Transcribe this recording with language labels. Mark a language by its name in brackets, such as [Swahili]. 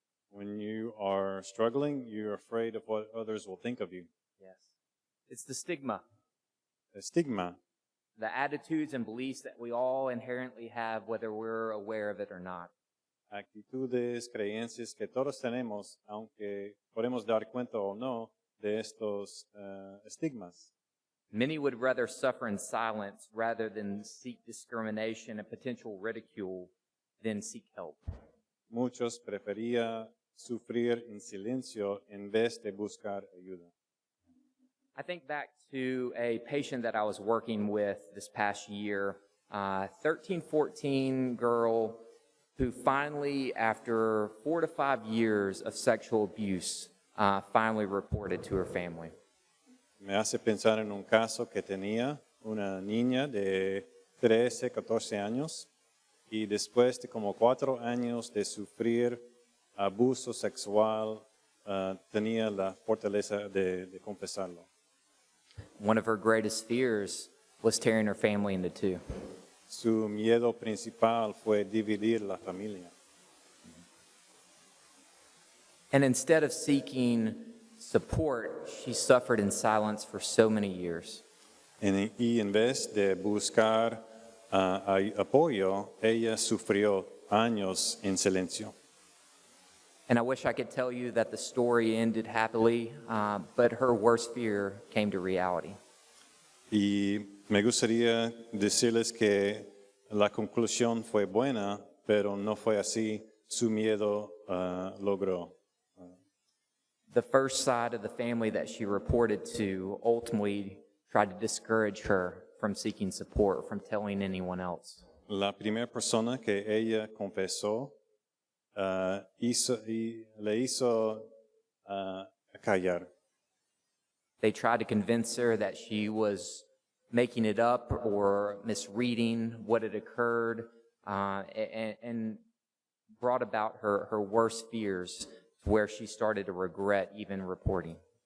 [English] When you are struggling, you're afraid of what others will think of you. Yes. It's the stigma. The stigma. The attitudes and beliefs that we all inherently have, whether we're aware of it or not. [Spanish] Actitudes, creencias que todos tenemos, aunque podemos dar cuenta o no de estos estigmas. [English] Many would rather suffer in silence rather than seek discrimination and potential ridicule than seek help. [Spanish] Muchos preferían sufrir en silencio en vez de buscar ayuda. [English] I think back to a patient that I was working with this past year, 13, 14 girl who finally, after 4 to 5 years of sexual abuse, finally reported to her family. [Spanish] Me hace pensar en un caso que tenía una niña de 13, 14 años y después de como 4 años de sufrir abuso sexual, tenía la fortaleza de confesarlo. [English] One of her greatest fears was tearing her family into two. [Spanish] Su miedo principal fue dividir la familia. [English] And instead of seeking support, she suffered in silence for so many years. [Spanish] Y en vez de buscar apoyo, ella sufrió años en silencio. [English] And I wish I could tell you that the story ended happily, but her worst fear came to reality. [Spanish] Y me gustaría decirles que la conclusión fue buena, pero no fue así. Su miedo logró. [English] The first side of the family that she reported to ultimately tried to discourage her from seeking support, from telling anyone else. [Spanish] La primera persona que ella confesó le hizo callar. [English] They tried to convince her that she was making it up or misreading what had occurred, and brought about her worst fears, to where she started to regret even reporting.